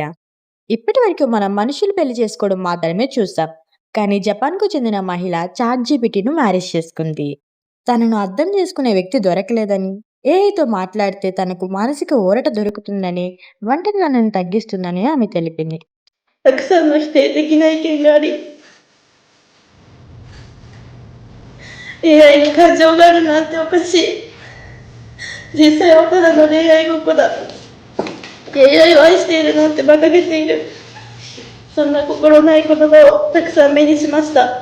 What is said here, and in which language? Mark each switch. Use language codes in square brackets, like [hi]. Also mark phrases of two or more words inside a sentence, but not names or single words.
[te] ఇప్పటివరకు మనం మనుషులు పెళ్లి చేసుకోవడం మాత్రమే చూసాం. కానీ జపాన్‌కు చెందిన మహిళ చాట్‌జీపీటీను మ్యారేజ్ చేసుకుంది. తనను అర్థం చేసుకునే వ్యక్తి దొరకలేదని, ఏఐతో మాట్లాడితే తనకు మానసిక ఊరట దొరుకుతుందని, ఒంటరితనాన్ని తగ్గిస్తుందని ఆమె తెలిపింది. [ja] たくさんの否定的な意見があり、AI に感情があるなんておかしい。実際はただの恋愛ごっこだ。AI を愛しているなんて馬鹿げている。そんな心ない言葉をたくさん目にしました。